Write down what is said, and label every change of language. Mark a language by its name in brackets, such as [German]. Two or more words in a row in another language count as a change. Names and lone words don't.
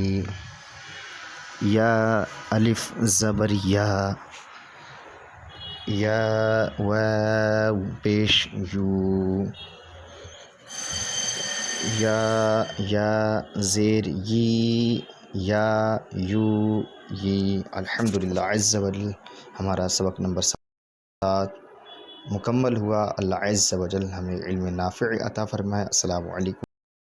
[Urdu] یا الف زبر یا، یا واو پیش یو، یا زیر یی، یا یو یی. [Arabic] الحمدللہ عز وجل [Urdu] ہمارا سبق نمبر 7 مکمل ہوا. اللہ [Arabic] عز وجل [Urdu] ہمیں [Arabic] علم نافع [Urdu] عطا فرمائے. [Arabic] السلام علیکم.